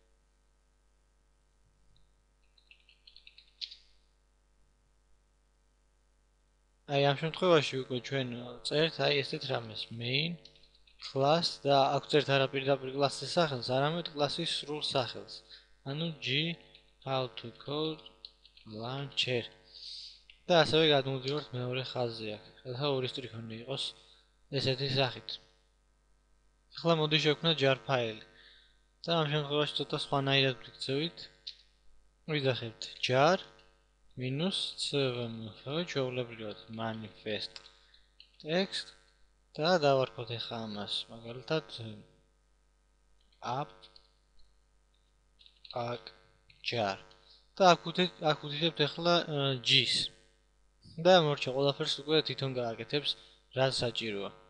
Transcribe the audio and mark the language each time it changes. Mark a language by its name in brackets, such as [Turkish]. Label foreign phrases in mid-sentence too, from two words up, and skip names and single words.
[Georgian] აი ამ შემთხვევაში უკვე ჩვენ წერთ ესეთ რამეს [English] main class [Georgian] და აქ წერთ არა პირდაპირ კლასის სახელს, არამედ კლასის სრულ სახელს. [English] ანუ g how to code launcher. [Georgian] და ასევე გადმოვიდივართ მეორე ხაზზე აქ. ახლა ორი სტრიქონი იყოს ესეთი სახით. ახლა მოდი შევქმნათ jar ფაილი. და ამ შემთხვევაში ცოტა სხვანაირად ვიქცევით. ვიძახებთ jar -cvm ჩვეულებრივად [English] manifest text [Georgian] და დავარქოთ ახლა ამას მაგალითად [English] app jar [Georgian] და აქ ვუთითებთ ახლა g-ს და მორჩა ყველაფერს უკვე თვითონ გააკეთებს რაც საჭიროა.